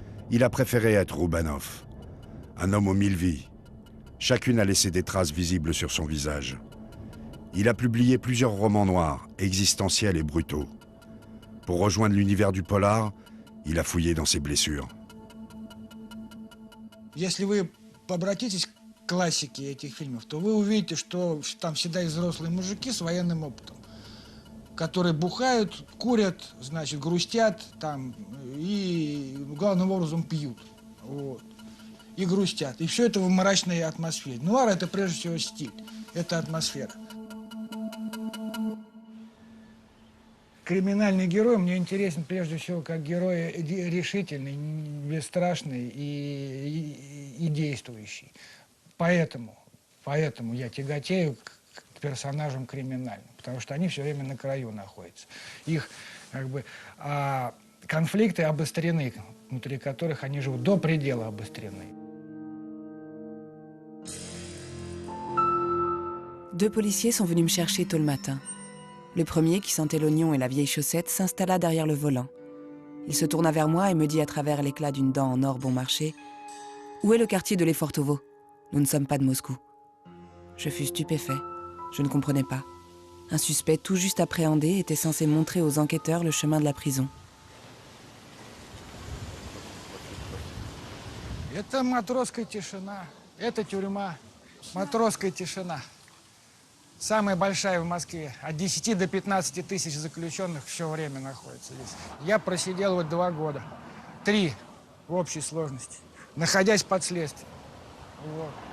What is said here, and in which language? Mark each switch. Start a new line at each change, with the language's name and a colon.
French: Il a préféré être Roubanoff, un homme aux 1000 vies. Chacune a laissé des traces visibles sur son visage. Il a publié plusieurs romans noirs, existentiels et brutaux. Pour rejoindre l'univers du polar, il a fouillé dans ses blessures.
Russian: Если вы обратитесь классики этих фильмов, то вы увидите, что там всегда есть взрослые мужики с военным опытом, которые бухают, курят, значит, грустят там и главным образом пьют. Вот. И грустят. И все это в мрачной атмосфере. Нуар — это прежде всего стиль, это атмосфера. Криминальный герой мне интересен прежде всего как герой решительный, бесстрашный и действующий. Поэтому я тяготею к персонажам криминальным, потому что они все время на краю находятся. Их конфликты обострены, внутри которых они живут, до предела обострены.
French: Deux policiers sont venus me chercher tôt le matin. Le premier, qui sentait l'oignon et la vieille chaussette, s'installa derrière le volant. Il se tourna vers moi et me dit à travers l'éclat d'une dent en or bon marché « Où est le quartier de Lefortovo? Nous ne sommes pas de Moscou. » Je fus stupéfait. Je ne comprenais pas. Un suspect tout juste appréhendé était censé montrer aux enquêteurs le chemin de la prison.
Russian: Это матросская тишина, это тюрьма, матросская тишина. Самая большая в Москве. От 10 до 15 тысяч заключенных все время находится здесь. Я просидел вот 2 года. 3 в общей сложности, находясь под следствием. Вот.